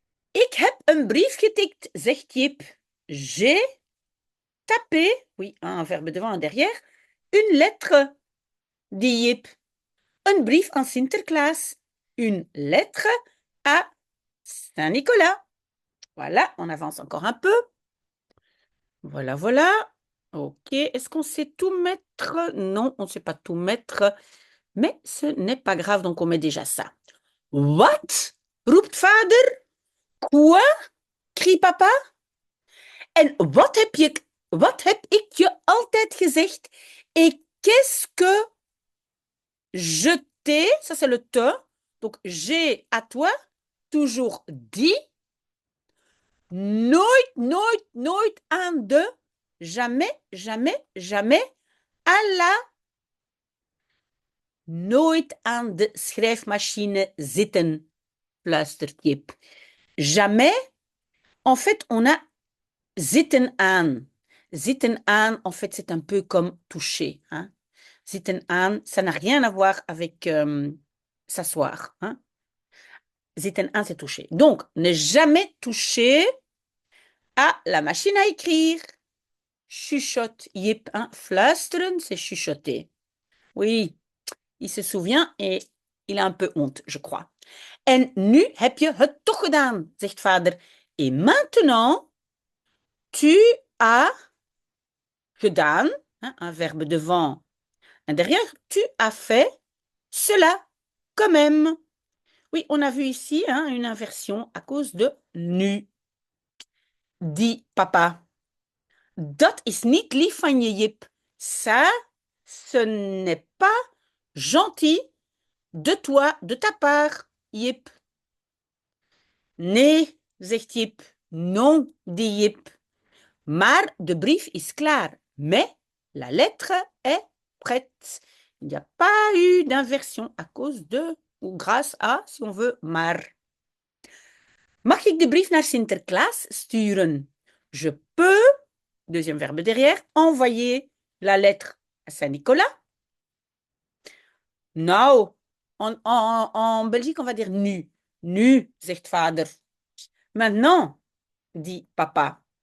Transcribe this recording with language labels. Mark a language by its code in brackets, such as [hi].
[nl] Ik heb een brief getikt, zegt Jip. [fr] J'ai tapé, oui, un verbe devant, un derrière, une lettre, dit Jip. [nl] Een brief aan Sinterklaas. [fr] Une lettre à Saint-Nicolas. Voilà, on avance encore un peu. Voilà, voilà. Ok, est-ce qu'on sait tout mettre? Non, on ne sait pas tout mettre, mais ce n'est pas grave, donc on met déjà ça. [nl] Wat? Roept vader. [fr] Quoi? Crie papa. [nl] En wat heb ik je altijd gezegd? [fr] Et qu'est-ce que je t'ai, ça c'est le te, donc j'ai à toi toujours dit, [nl] nooit, nooit, nooit aan de, [fr] jamais, jamais, jamais, à la, [nl] nooit aan de schrijfmachine zitten, fluistert Jip. [fr] Jamais, en fait, on a zitten aan. Zitten aan, en fait, c'est un peu comme toucher. Hein? Zitten aan, ça n'a rien à voir avec s'asseoir. Hein? Zitten aan, c'est toucher. Donc, ne jamais toucher à la machine à écrire. Chuchote Jip. Hein? Fluisteren, c'est chuchoter. Oui, il se souvient et il a un peu honte, je crois. [nl] En nu heb je het toch gedaan, zegt vader. [fr] Et maintenant, tu as gedaan, hein, un verbe devant, un derrière, tu as fait cela quand même. Oui, on a vu ici hein, une inversion à cause de nu. Dit papa. [nl] Dat is niet lief van je, Jip. [fr] Ça, ce n'est pas gentil de toi, de ta part, Jip. [nl] Nee, zegt Jip. [fr] Non, dit Jip. [nl] Maar de brief is klaar. [fr] Mais la lettre est prête. Il n'y a pas eu d'inversion à cause de ou grâce à, si on veut, maar. [nl] Mag ik de brief naar Sinterklaas sturen? [fr] Je peux, deuxième verbe derrière, envoyer la lettre à Saint-Nicolas. Nou, en Belgique, on va dire nu. [nl] Nu, zegt vader. [fr] Maintenant, dit papa.